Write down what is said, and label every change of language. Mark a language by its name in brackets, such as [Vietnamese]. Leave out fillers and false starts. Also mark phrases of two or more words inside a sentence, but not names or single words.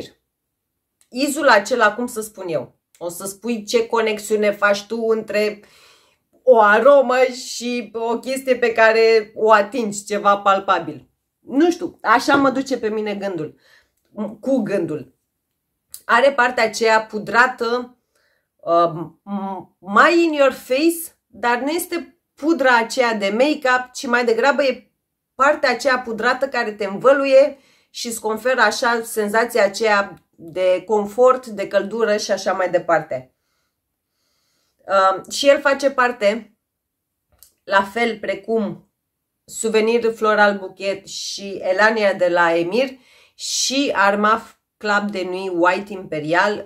[Romanian] Izul acela, cum să spun eu, o să spui ce conexiune faci tu între o aromă și o chestie pe care o atingi, ceva palpabil. Nu știu, așa mă duce pe mine gândul. Cu gândul. Are partea aceea pudrată, mai [English] in your face, [Romanian] dar nu este pudra aceea de make-up, ci mai degrabă e partea aceea pudrată care te învăluie și îți conferă așa senzația aceea de confort, de căldură și așa mai departe. Și el face parte, la fel precum Souvenir Floral Bouquet și Elania de la Emir, și Armaf Club de Nuit White Imperial.